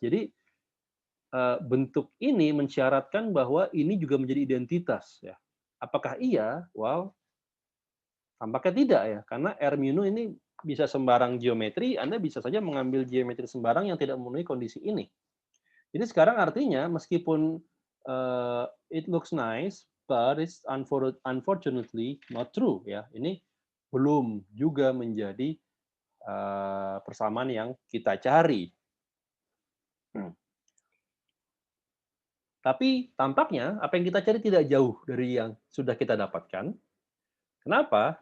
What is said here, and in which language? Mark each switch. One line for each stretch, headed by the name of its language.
Indonesian: Jadi bentuk ini mensyaratkan bahwa ini juga menjadi identitas ya. Apakah iya? Well, tampaknya tidak ya, karena R mu nu ini bisa sembarang geometri, Anda bisa saja mengambil geometri sembarang yang tidak memenuhi kondisi ini. Jadi sekarang artinya meskipun
English: it looks nice, but it's unfortunately not true ya.
Indonesian: Ini belum juga menjadi persamaan yang kita cari. Tapi tampaknya apa yang kita cari tidak jauh dari yang sudah kita dapatkan. Kenapa?